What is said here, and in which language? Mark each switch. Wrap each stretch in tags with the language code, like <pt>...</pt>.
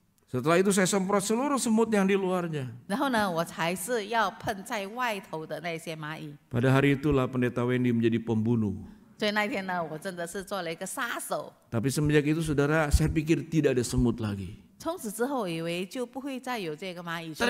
<id>Setelah itu saya semprot seluruh semut yang di luarnya.</id> <zh>然后呢，我才是要喷在外头的那些蚂蚁。</zh> <id>Pada hari itulah Pendeta Wendy menjadi pembunuh.</id> <zh>所以那天呢，我真的是做了一个杀手。</zh> <id>Tapi semenjak itu saudara, saya pikir tidak ada semut lagi.</id> <zh>从此之后，以为就不会再有这个蚂蚁出来。</zh>